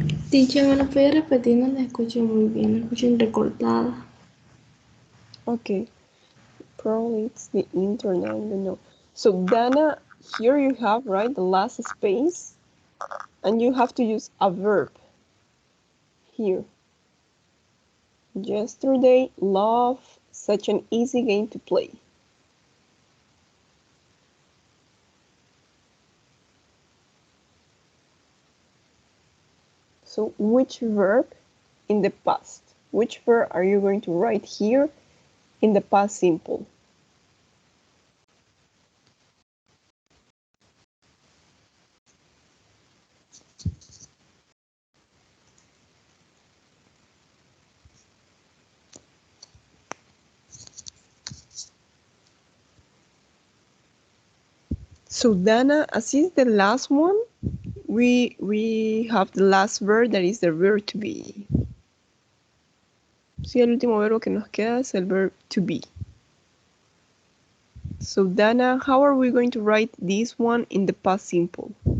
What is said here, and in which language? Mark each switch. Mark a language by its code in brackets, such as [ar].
[es] Teacher, ¿me lo puede repetir? No la escucho muy bien, la escucho entrecortada. [en] Okay, probably it's the internet, I don't know. So Dana, here you have, right, the last space, and you have to use a verb here. Yesterday, love, such an easy game to play. So which verb in the past? Which verb are you going to write here in the past simple? So Dana, as is the last one, we have the last verb that is the verb to be. [es] Sí, el último verbo que nos queda es el [en] verb to be. So Dana, how are we going to write this one in the past simple?